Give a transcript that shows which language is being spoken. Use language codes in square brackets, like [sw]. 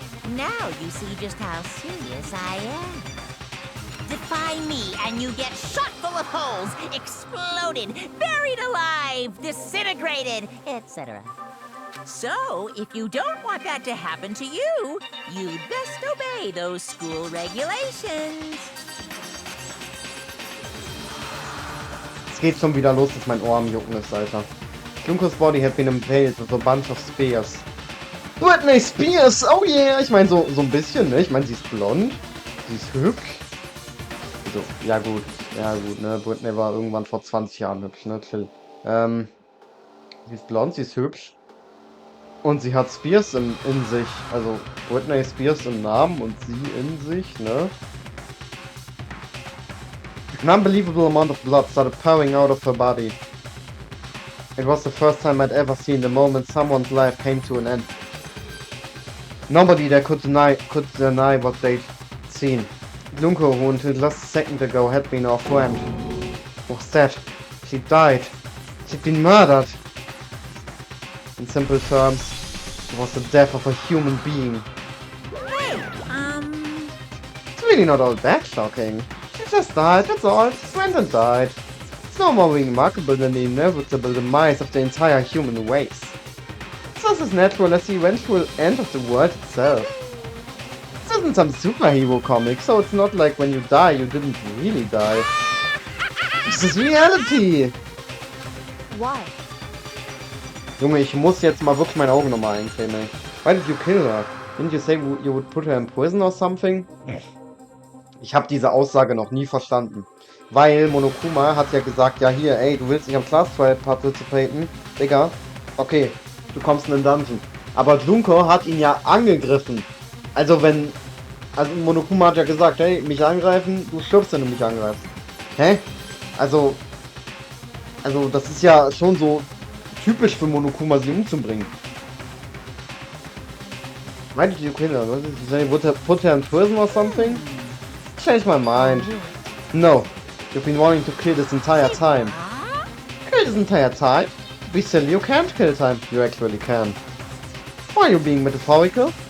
[en] Now you see just how serious I am. Defy me and you get shot full of holes, exploded, buried alive, disintegrated, etc. So, if you don't want that to happen to you, you'd best obey those school regulations. [de] Es geht schon wieder los, dass mein Ohr am Jucken ist, Alter. [en] Junko's body had been impaled with a bunch of spears. Britney Spears, oh yeah! [de] Ich meine, so ein bisschen, ne? Ich meine, sie ist blond, sie ist hübsch. So, ja gut, ne? Britney war irgendwann vor 20 Jahren hübsch, ne? Chill. Sie ist blond, sie ist hübsch. Und sie hat Spears in sich. Also, Britney Spears im Namen und sie in sich, ne? [en] An unbelievable amount of blood started pouring out of her body. It was the first time I'd ever seen the moment someone's life came to an end. Nobody there could deny what they'd seen. Junko, who until just a second ago had been our friend, was dead. She died. She'd been murdered. In simple terms, it was the death of a human being. Hey, It's really not all that shocking. She just died, that's all. She went and died. It's no more remarkable than the inevitable demise of the entire human race. It's just as natural as the eventual end of the world itself. This isn't some superhero comic, so it's not like when you die, you didn't really die. This is reality! Why? [de] Junge, ich muss jetzt mal wirklich meine Augen nochmal eincremen, ey. [en] Why did you kill her? Didn't you say you would put her in prison or something? [de] Ich habe diese Aussage noch nie verstanden. Weil Monokuma hat ja gesagt, ja hier, ey, du willst nicht am Class Trial participaten? Digga, okay, du kommst in den Dungeon. Aber Junko hat ihn ja angegriffen. Also Monokuma hat ja gesagt, hey, mich angreifen, du stirbst, wenn du mich angreifst. Hä? Also das ist ja schon so typisch für Monokuma, sie umzubringen. [en] Why did you kill her? What did you say? Would have put her in prison or something? Change my mind. No, you've been wanting to kill this entire time. Kill this entire time? Be silly, you can't kill time. You actually can. Why are you being metaphorical?